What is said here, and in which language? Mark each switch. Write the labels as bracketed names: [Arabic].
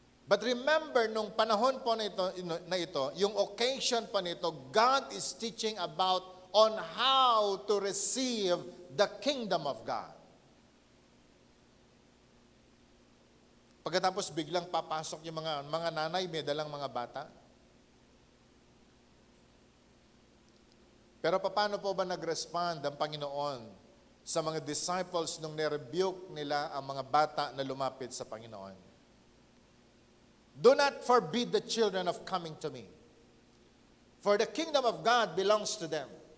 [English] But remember, [Filipino] nung panahon po na ito, [English] yung occasion po nito, God is teaching about on how to receive the kingdom of God. [Filipino] Pagkatapos biglang papasok yung mga nanay, may dalang mga bata. Pero paano po ba nag-respond ang Panginoon sa mga disciples nung nirebuke nila ang mga bata na lumapit sa Panginoon? [English] Do not forbid the children of coming to me, for the kingdom of God belongs to them.